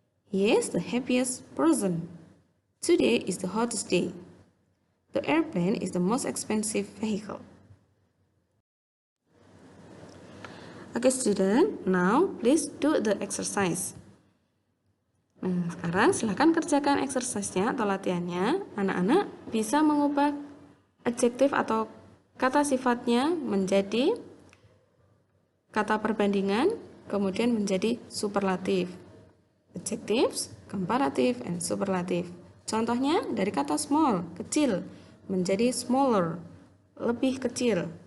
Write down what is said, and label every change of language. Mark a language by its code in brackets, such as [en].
[en] He is the happiest person. Today is the hottest day. The airplane is the most expensive vehicle. Okay, student, now please do the exercise. [id] Nah, sekarang silahkan kerjakan exercise-nya atau latihannya. Anak-anak bisa mengubah adjektif atau kata sifatnya menjadi kata perbandingan, kemudian menjadi superlatif. [en] Adjectives, comparative, and superlative. [id] Contohnya dari kata small, kecil, menjadi smaller, lebih kecil.